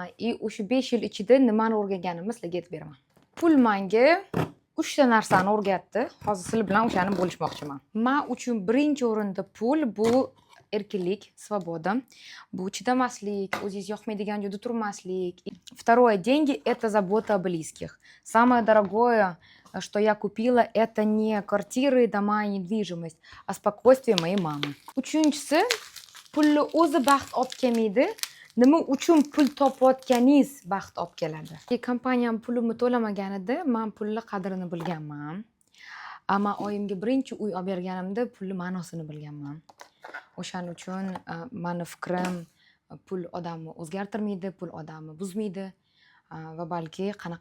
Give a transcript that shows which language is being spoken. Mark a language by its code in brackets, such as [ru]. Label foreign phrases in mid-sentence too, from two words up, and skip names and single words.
[uz] O'sha 5 yil ichida nimani o'rganganimni sizlarga aytib beraman. Pul menga 3 ta narsani o'rgatdi. Hozir sizlar bilan o'shani bo'lishmoqchiman. Men uchun birinchi o'rinda pul bu erkinlik, svoboda. Bu chidamaslik, o'zingiz yoqmaydigan joyda turmaslik. [ru] Второе, деньги это забота о близких. Самое дорогое, что я купила, это не квартиры, дома и недвижимость, а спокойствие моей мамы. [uz] Uchinchisi, pulni o'zi baxt olib kelmaydi. Nima uchun pul topayotganingiz baxt olib keladi. Kompaniyam pulimni to'lamaganida men pulni qadrini bilganman. Ammo oyimga birinchi uy olib berganimda pulni ma'nosini bilganman. O'shaning uchun meni fikrim, pul odamni o'zgartirmaydi, pul odamni buzmaydi va balki qanaqaligini ko'rsatadi.